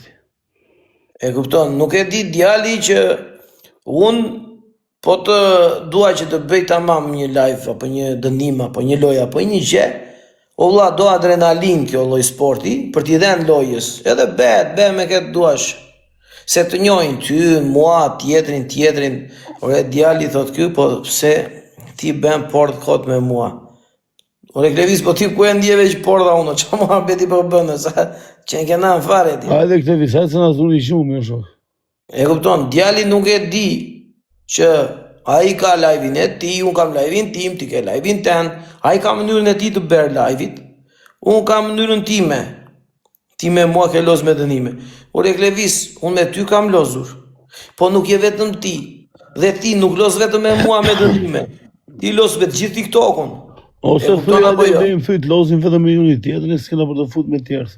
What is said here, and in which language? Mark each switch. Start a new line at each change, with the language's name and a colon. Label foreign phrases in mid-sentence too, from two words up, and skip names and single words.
Albanian: E kupton, nuk e di djali që unë po të dua që të bëj tamam një live, apo një dënim, apo një lojë, apo një gjë, o vlla, do adrenalin kjo lloj sporti, për t'i dhënë lojës, edhe be me këtë duash, se të njojnë ty, mua, tjetrin, ore djali thot ky, po pse ti ben port kot me mua. Ore Klevis, po ti ku e ndjeve që porta uno, që mua beti po bënë, sa që në kena në fare ti. Hajde Klevis, hajde se na zuri shumë, jo shok. E kupton, djali nuk e di që a i ka live-in e ti, unë kam live-in tim, ti ke live-in ten, a i ka mënyrën e ti të berë live-it, unë ka mënyrën time, ti me mua ke loz me dënime. Ore Klevis, unë me ty kam lozur, po nuk je vetëm ti, dhe ti nuk loz vetëm me mua me dënime, ti loz vetë gjithë TikTokun. Ose thuja dhe i bëjmë fyt, lozim vetëm me njëri tjetrin, e s'kena për të fut me tjerëse.